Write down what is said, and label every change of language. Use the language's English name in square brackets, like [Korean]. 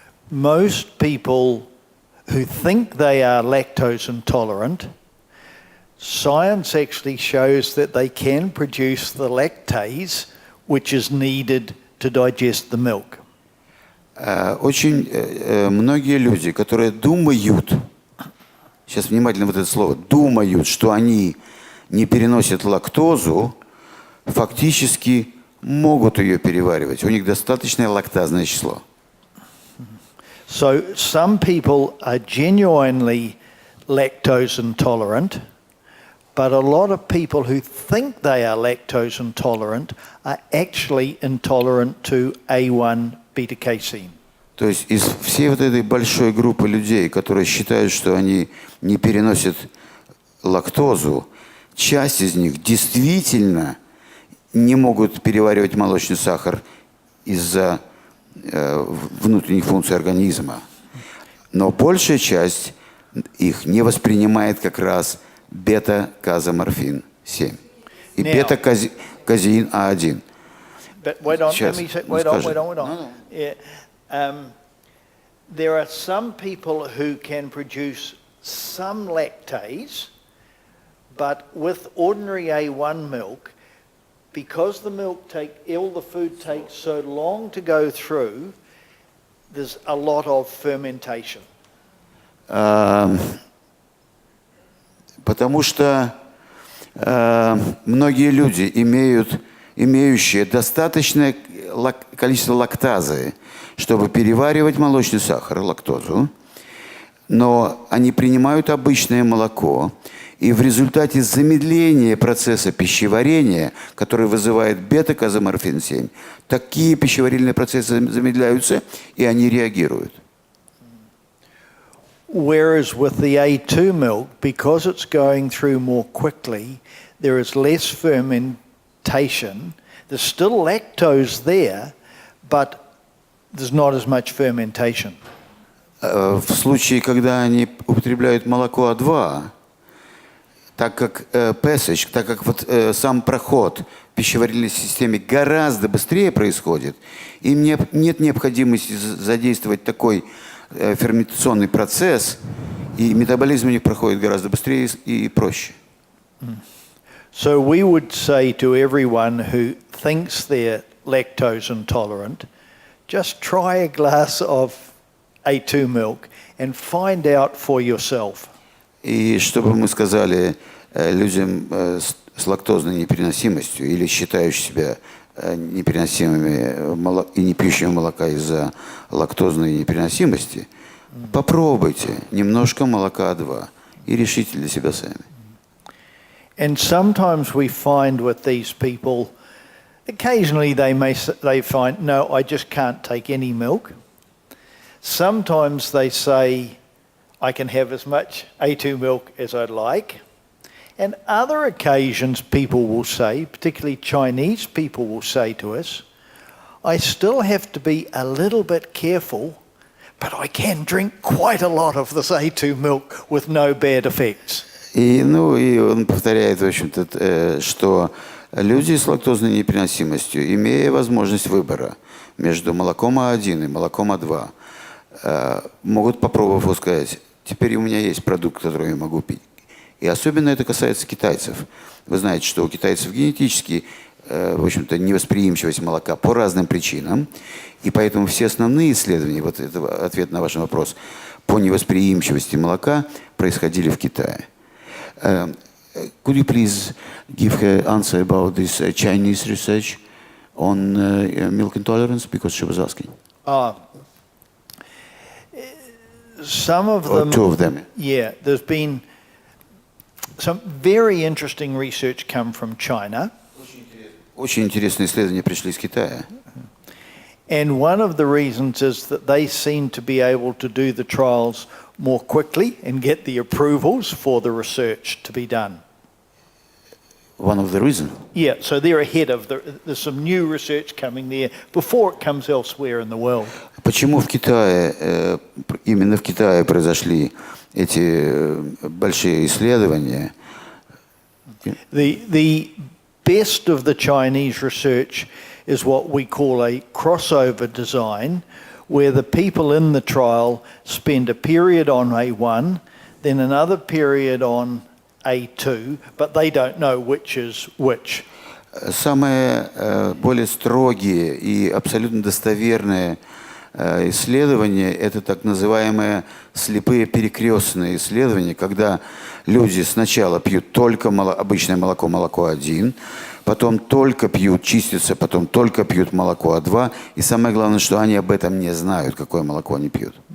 [English] Most people who think they are lactose intolerant, science actually shows that they can produce the lactase which is needed to digest the milk. [Russian] Очень многие люди, которые думают, сейчас внимательно вот это слово, думают, что они не переносят лактозу, фактически могут ее переваривать. У них достаточное лактазное число. [English] So some people are genuinely lactose intolerant, but a lot of people who think they are lactose intolerant are actually intolerant to A1 beta-casein. [Russian] То есть из всей вот этой большой группы людей, которые считают, что они не переносят лактозу, часть из них действительно не могут переваривать молочный сахар из-за внутренних функций организма. Но большая часть их не воспринимает как раз бета-казоморфин-7 и бета-казеин А1. [English] But wait on, wait on. Yeah. There are some people who can produce some lactase, but with ordinary A1 milk, because the food takes so long to go through, there's a lot of fermentation. [Russian] Потому что многие люди, имеющие достаточное количество лактазы, чтобы переваривать молочный сахар, лактозу, но они принимают обычное молоко, и в результате замедления процесса пищеварения, который вызывает бета-казоморфин-7, такие пищеварительные процессы замедляются, и они реагируют. [English] Whereas with the A2 milk, because it's going through more quickly, there is less fermentation. There's still lactose there, but there's not as much fermentation. [Russian] В случае, когда они употребляют молоко А2, так как [English] passage, [Russian] так как сам проход в пищеварительной системе гораздо быстрее происходит, им нет необходимости задействовать такой ферментационный процесс, И метаболизм у них проходит гораздо быстрее и проще. [English] So we would say to everyone who thinks they're lactose intolerant, just try a glass of A2 milk and find out for yourself. [Russian] И чтобы мы сказали людям с лактозной непереносимостью или считающим себя непереносимыми и не пьющими молока из-за лактозной непереносимости, попробуйте немножко молока 2 и решите для себя сами. [English] And sometimes we find with these people, occasionally they find, no, I just can't take any milk. Sometimes they say, I can have as much A2 milk as I'd like. And other occasions people will say, particularly Chinese people will say to us, I still have to be a little bit careful, but I can drink quite a lot of this A2 milk with no bad effects. [Russian] И он повторяет, в общем-то, что люди с лактозной непереносимостью, имея возможность выбора между молоком А1 и молоком А2, могут попробовать сказать, теперь у меня есть продукт, который я могу пить. И особенно это касается китайцев. Вы знаете, что у китайцев генетически, в общем-то, невосприимчивость молока по разным причинам. И поэтому все основные исследования, вот это ответ на ваш вопрос, по невосприимчивости молока происходили в Китае. [English] Could you please give her answer about this Chinese research on milk intolerance? Because she was asking. Some of them, or two of them. Yeah, there's been some very interesting research come from China. [Russian] Очень интересные исследования пришли из Китая. [English] And one of the reasons is that they seem to be able to do the trials more quickly and get the approvals for the research to be done. One of the reasons? Yeah, so they're ahead of there's some new research coming there before it comes elsewhere in the world. [Russian] Почему в Китае, именно в Китае произошли эти большие исследования? [English] The best of the Chinese research is what we call a crossover design, where the people in the trial spend a period on A1, then another period on A2, but they don't know which is which. [Russian] Самые более строгие и абсолютно достоверные исследования – это так называемые слепые перекрестные исследования, когда люди сначала пьют только обычное молоко, молоко 1, потом только пьют, чистятся, потом только пьют молоко А2, и самое главное, что они об этом не знают, какое молоко они пьют.